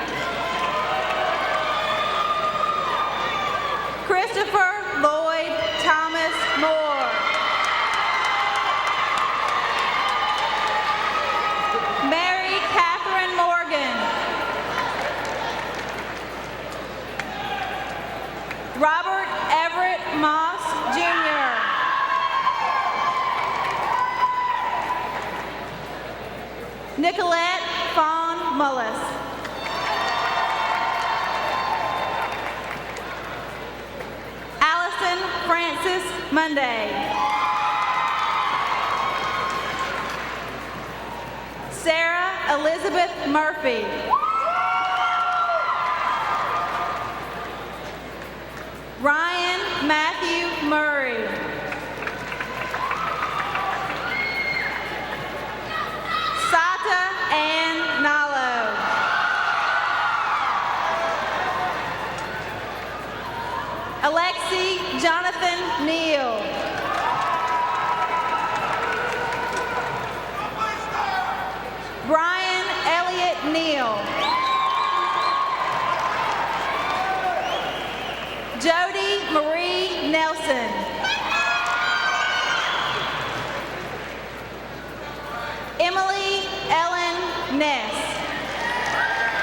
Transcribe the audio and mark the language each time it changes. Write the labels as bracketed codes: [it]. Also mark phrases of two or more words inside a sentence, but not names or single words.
[en] Christopher Lloyd Thomas Moore. Mary Catherine Morgan. Robert Everett Moss Jr. Nicolette Fawn Mullis. Allison Francis Monday. Sarah Elizabeth Murphy. Ryan Matthew Murray. Sata Ann Nalo. Alexi Jonathan Neal. Brian Elliott Neal. Jody Marie Nelson. Emily Ellen Ness.